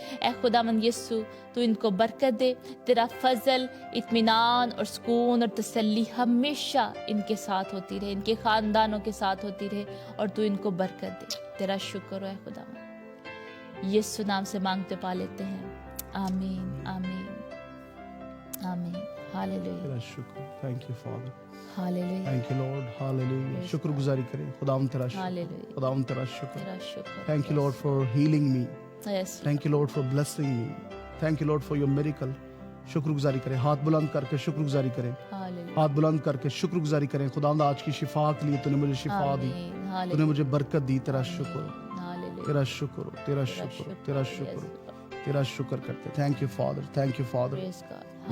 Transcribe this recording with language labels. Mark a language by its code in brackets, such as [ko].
[hi] ऐ खुदावन यीशु तू इनको बरकत दे, तेरा फजल, इत्मीनान और सुकून और तसल्ली हमेशा इनके साथ होती रहे, इनके खानदानों के साथ होती रहे, और तू इनको बरकत दे। तेरा शुक्र हो ऐ खुदावन, यीशु नाम से मांगते पा लेते हैं, आमीन आमीन आमीन। हालेलुया तेरा शुक्र। [en] Thank you, Father. [hi] Hallelujah [en] Thank you, Lord. Hallelujah. [hi] शुक्रगुजारी करें खुदावंद तेरा शुक्र। हालेलुया खुदावंद तेरा शुक्र। तेरा शुक्र। [en] Thank you, Lord, for healing me. Yes Thank you, Lord, for blessing me. Thank you, Lord, for your miracle. [hi] शुक्रगुजारी करें, हाथ बुलंद करके शुक्रगुजारी करें, हालेलुया हाथ बुलंद करके शुक्रगुजारी करें। खुदावंद आज की शिफा के लिए तूने मुझे शिफा दी, आमीन तूने हालेलुया मुझे बरकत दी। तेरा शुक्र, हालेलुया तेरा शुक्र, तेरा शुक्र, तेरा शुक्र, तेरा शुक्र करते। [en] Thank you father, thank you father. Praise God.